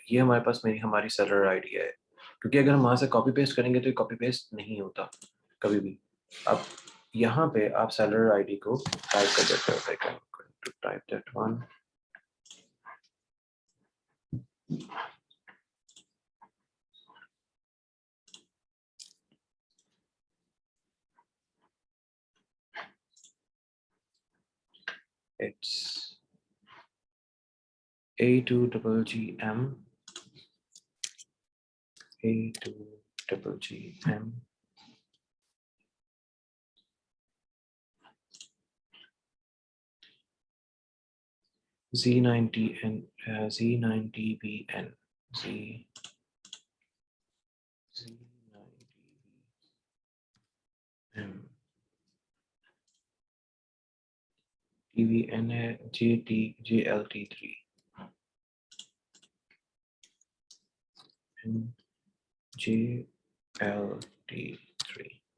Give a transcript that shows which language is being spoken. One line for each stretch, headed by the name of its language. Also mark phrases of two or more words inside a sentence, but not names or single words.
Hindi: ये हमारे पास हमारी
English: seller ID
Hindi: है। क्योंकि अगर हम वहां से
English: copy paste
Hindi: करेंगे तो ये
English: copy paste
Hindi: नहीं होता कभी भी। अब यहाँ पे आप
English: seller ID
Hindi: को टाइप कर देते हो,
English: type that one. It's A2GGM, A2GGM, Z90N, Z90BN, Z90BM, TVN है JLT3, JLT3।